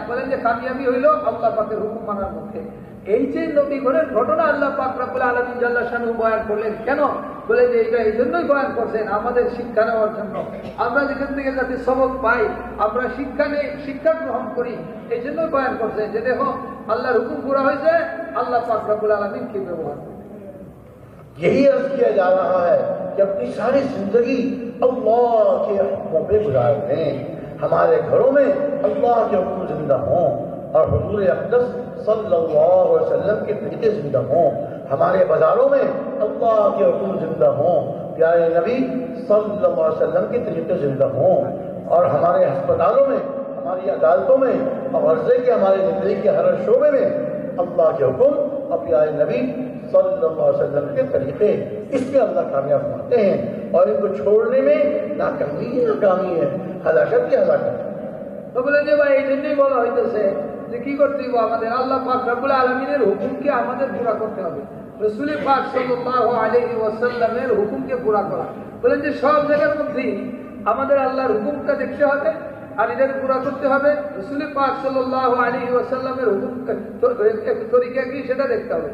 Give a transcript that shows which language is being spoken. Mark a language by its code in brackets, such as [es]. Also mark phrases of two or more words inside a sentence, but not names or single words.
[bn] বলেন যে কামিয়াবি হইল আল্লাহ পাকের হুকুম মানার মধ্যে। এই যে নবীগণের ঘটনা আল্লাহ পাক [ar] رب العالمين جل شأنه [bn] বয়ান করলেন কেন? বলে যে এটা এই জন্যই বয়ান করছেন আমাদের শিক্ষা নেওয়ার জন্য, আমরা যেখান থেকে যাতে সবক পাই, আমরা শিক্ষা গ্রহণ করি, এই জন্যই বয়ান করছেন যে দেখো আল্লাহর হুকুম পুরা হয়েছে, আল্লাহ পাক [ar] رب العالمين [bn] কি ব্যবহার। [ur] یہی عرض کیا جا رہا ہے کہ اپنی ساری زندگی اللہ کے حکموں پہ گزار دیں، ہمارے گھروں میں اللہ کے حکم زندہ ہوں اور حضور اقدس [ar] صلی اللہ علیہ وسلم [ur] کے طریقے زندہ ہوں، ہمارے بازاروں میں اللہ کے حکم زندہ ہوں، پیارے نبی [ar] صلی اللہ علیہ وسلم [ur] کے طریقے زندہ ہوں، اور ہمارے ہسپتالوں میں، ہماری عدالتوں میں اور غرضے کے ہماری زندگی کے ہر شعبے میں اللہ کے حکم اور پیارے نبی [ar] صلی اللہ علیہ وسلم [ur] کے طریقے، اس میں اللہ کامیاب ہوتے ہیں، اور ان کو چھوڑنے میں ناکامی ہے، ہلاکت کی ہلاکت ہے۔ [bn] তো বলে যে ভাই এই জন্যই বলা হইতেছে যে কি করতে হবে আমাদের, আল্লাহ পাক [ar] رب العالمين [bn] হুকুমকে আমাদের পুরা করতে হবে, রাসূল পাক [ar] صلى الله عليه وسلم [bn] হুকুমকে পুরা করা। বলেন যে সব জায়গার মধ্যেই আমাদের আল্লাহর হুকুমটা দেখতে হবে আর এটাকে পুরা করতে হবে, রাসূল পাক [ar] صلى الله عليه وسلم [bn] হুকুম তরিকা কি সেটা দেখতে হবে।